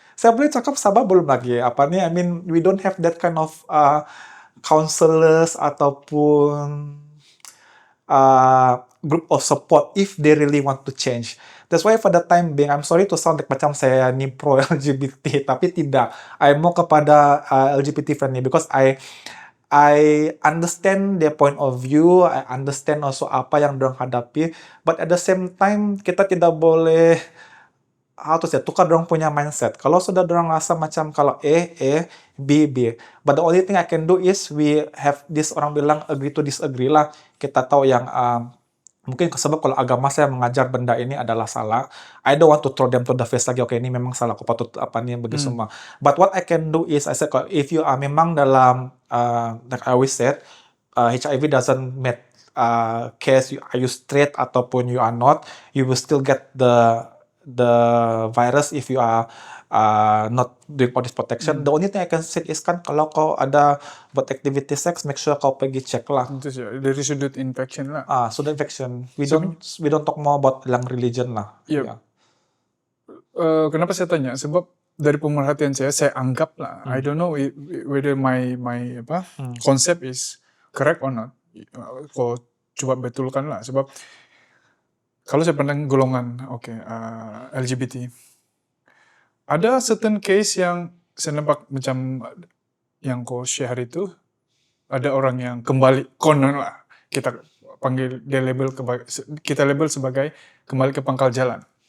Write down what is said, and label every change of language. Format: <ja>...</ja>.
<ms>Saya boleh cakap Sabah belum lagi apa nih?</ms> <en>I mean, we don't have that kind of counselors</en> <ms>ataupun</ms> <en>group of support if they really want to change. That's why for the time being, I'm sorry to sound like</en> <ms>macam saya ni pro LGBT, tapi tidak.</ms> <en>I'm more kepada LGBT friendly because I understand their point of view, I understand also</en> <ms>apa yang dorang hadapi,</ms> <en>but at the same time</en> <ms>kita tidak boleh tukar dorang punya</ms> <en>mindset.</en> <ms>Kalau sudah dorang rasa macam kalau A, B, B.</ms> <en>But the only thing I can do is we have this,</en> <ms>orang bilang</ms> <en>agree to disagree lah.</en> <ms>Kita tahu yang mungkin sebab kalau agama saya mengajar benda ini adalah salah.</ms> <en>I don't want to throw them to the face</en> <ms>lagi. Okay, ini memang salah. Aku patut apa nih begitu semua.</ms> <en>But what I can do is, I said, if you are</en> <ms>memang dalam,</ms> <en>like I always said, HIV doesn't matter case are you straight ataupun you are not, you will still get the virus if you are not doing body protection. The only thing I can say is</en> <ms>kan kalau kau ada buat</ms> <en>activity sex, make sure</en> <ms>kau pergi cek lah. Itu sih, dari sudut infection lah.</ms> <en>Sudut infection. We don't talk more about yang religion lah.</en> <ms>Iya. Kenapa saya tanya? Sebab dari pemerhatian saya anggap lah.</ms> <en>I don't know whether my concept is correct or not.</en> <ms>Kau coba betulkan lah. Sebab kalau saya pandang golongan LGBT, ada certain case yang saya nampak macam yang kau share itu, ada orang yang kembali, konon lah, kita panggil dia kita label sebagai kembali ke pangkal jalan.</ms>